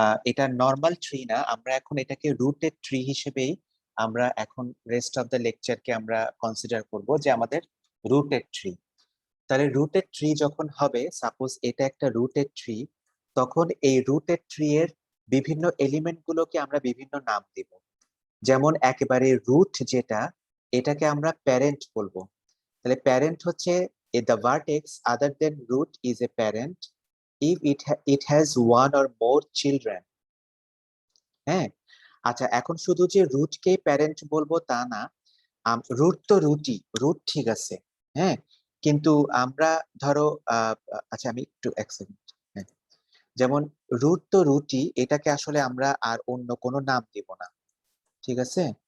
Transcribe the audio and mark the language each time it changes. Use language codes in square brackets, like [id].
[bn] এটা normal tree না, আমরা এখন এটাকে রুটেড ট্রি হিসেবেই আমরা এখন [en] rest of the লেকচারকে [bn] আমরা কনসিডার করব যে আমাদের রুটেড ট্রি। তাহলে রুটেড ট্রি যখন হবে, সাপোজ এটা একটা রুটেড ট্রি, তখন এই রুটেড ট্রি এর বিভিন্ন এলিমেন্ট গুলোকে আমরা বিভিন্ন নাম দিব। যেমন একেবারে রুট যেটা, এটাকে আমরা প্যারেন্ট বলবো। তাহলে প্যারেন্ট হচ্ছে [en] the vertex other than root is a parent if it has one or more children. [bn] হ্যাঁ, আচ্ছা, এখন শুধু যে রুটকে প্যারেন্ট বলবো তা না, রুট তো রুটই, রুট ঠিক আছে, হ্যাঁ, কিন্তু আমরা ধরো আচ্ছা আমি একটু এক সেকেন্ড, হ্যাঁ, যেমন রুট তো রুটই, এটাকে আসলে আমরা আর অন্য কোনো নাম দিব না, ঠিক আছে।